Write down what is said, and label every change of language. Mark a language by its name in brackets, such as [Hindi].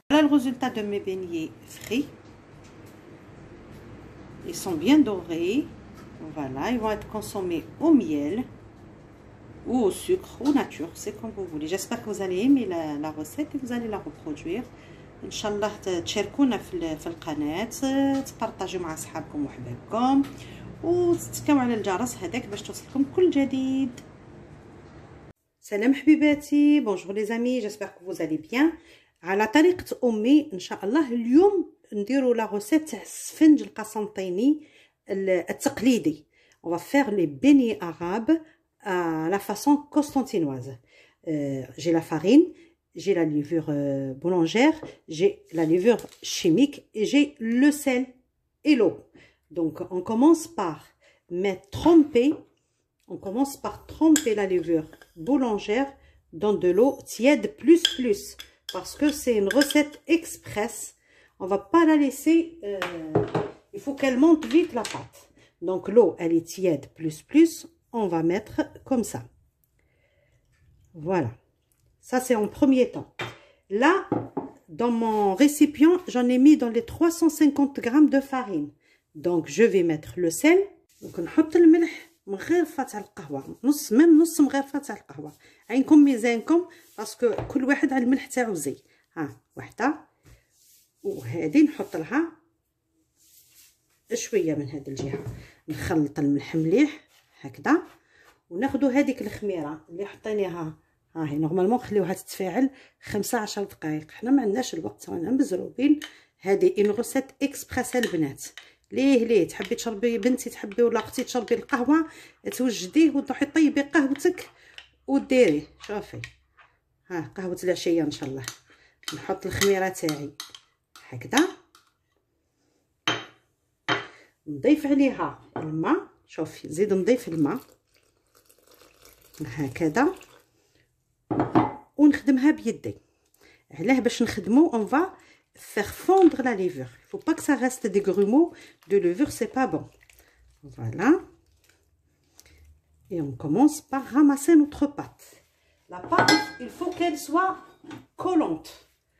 [French] résultat de mes beignets frits. Ils sont bien dorés. Voilà, ils vont être consommés au miel ou au sucre ou nature, c'est comme vous voulez. J'espère que vous allez aimer la recette et vous allez la reproduire. [Arabic] ان شاء الله تشاركونا في القناه، تبارطاجيو مع اصحابكم وحبايبكم وتتكاو على الجرس هذاك باش توصلكم كل جديد. سلام حبيباتي، [French] بونجور لي زامي، جيسبر كو vous allez bien. [Arabic] على طريقه امي ان شاء الله اليوم نديروا لا روسيت تاع السفنج القسنطيني التقليدي. [French] on va faire les beignets arabes à la façon constantinoise. J'ai la farine, j'ai la levure boulangère, j'ai la levure chimique et j'ai le sel et l'eau. Donc on commence par tremper la levure boulangère dans de l'eau tiède plus parce que c'est une recette express. On va pas la laisser, il faut qu'elle monte vite la pâte. Donc l'eau elle est tiède plus, on va mettre comme ça. Voilà. Ça, c'est en premier temps. Là, dans mon récipient, j'en ai mis dans les 350 grammes de farine. Donc, je vais mettre le sel. [Arabic] Donc, نحط الملح من غير تاع القهوة. نص مغرفة تاع القهوة. عينكم ميزانكم باسكو كل واحد على الملح تاعو زي. ها، وحدة. وهذه نحط لها شوية من هذه الجهة. نخلط الملح مليح هكذا. وناخذوا هذيك الخميرة اللي حطيناها. هاهي نورمالمون خليوها تتفاعل 15 دقائق. حنا ما عندناش الوقت، رانا مزروبين. هذه اون روسيت اكسبريس البنات. ليه تحبي تشربي بنتي، تحبي ولا اختي تشربي القهوه، توجديه وتروحي طيبي قهوتك وديريه. شوفي ها قهوه العشيه ان شاء الله. نحط الخميره تاعي هكذا، نضيف عليها الماء. شوفي زيد نضيف الماء هكذا ونخدمها بيدي. علاه باش نخدمو [French] on va faire fondre la levure. Il faut pas que ça reste des grumeaux de levure, c'est pas bon. Voilà. Et on commence par ramasser notre pâte. La pâte, il faut qu'elle soit collante.